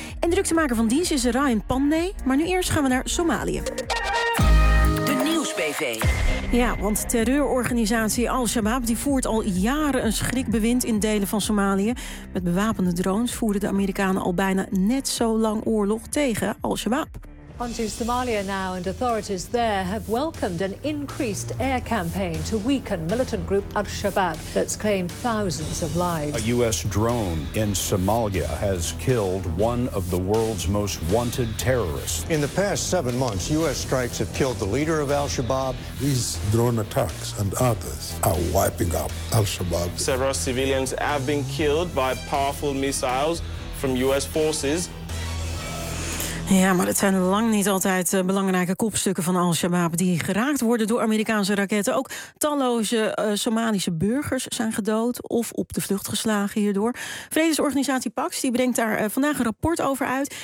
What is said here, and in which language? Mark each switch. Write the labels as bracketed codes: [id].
[nl] En de druktemaker van dienst is Ryan Pandey. Maar nu eerst gaan we naar Somalië. De Nieuws BV. Ja, want terreurorganisatie Al-Shabaab die voert al jaren een schrikbewind in delen van Somalië. Met bewapende drones voeren de Amerikanen al bijna net zo lang oorlog tegen Al-Shabaab. [en] Onto Somalia now, and authorities there have welcomed an increased air campaign to weaken militant group Al-Shabaab that's claimed thousands of lives. A U.S. drone in Somalia has killed one of the world's most wanted terrorists. In the past 7 months, U.S. strikes have killed the leader of Al-Shabaab. These drone attacks and others are wiping out Al-Shabaab. Several civilians have been killed by powerful missiles from U.S. forces. [nl] Ja, maar het zijn lang niet altijd belangrijke kopstukken van Al-Shabaab die geraakt worden door Amerikaanse raketten. Ook talloze Somalische burgers zijn gedood of op de vlucht geslagen hierdoor. Vredesorganisatie Pax die brengt daar vandaag een rapport over uit.